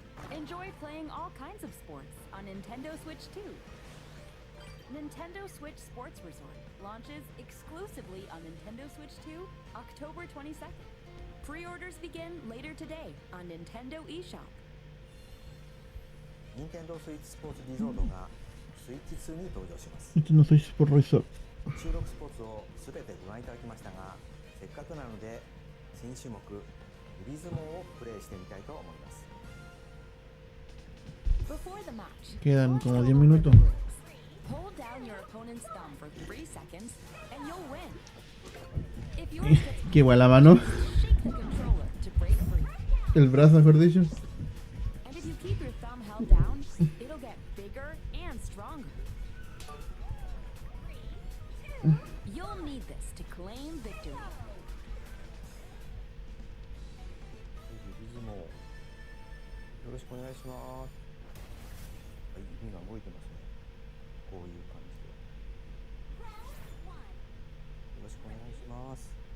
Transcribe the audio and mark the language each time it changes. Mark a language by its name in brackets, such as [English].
[English] Enjoy playing all kinds of sports on Nintendo Switch 2. Nintendo Switch Sports Resort launches exclusively on Nintendo Switch 2, October 22nd. Pre-orders begin later today on Nintendo eShop. [Japanese] 任天堂スイッチスポーツリゾートがスイッチ2に登場します。 [English] Nintendo Switch Sport Resort. [Japanese] 収録スポーツをすべてご覧いただきましたが、せっかくなので新種目指相撲をプレイしてみたいと思います。 [English] Before the match, [Spanish] Quedan como 10 minutos. [English] hold down your opponent's thumb for 3 seconds and you'll win. If yours gets [Spanish] Que igual la mano. [English] shake the controller to break free. [Spanish] El brazo, mejor dicho. [English] And if you keep your thumb held down, it'll get bigger and stronger. You'll need this to claim victory. [Japanese] 指相撲よろしくお願いします。はい、指が動いてますね。こういう感じで。よろしくお願いします。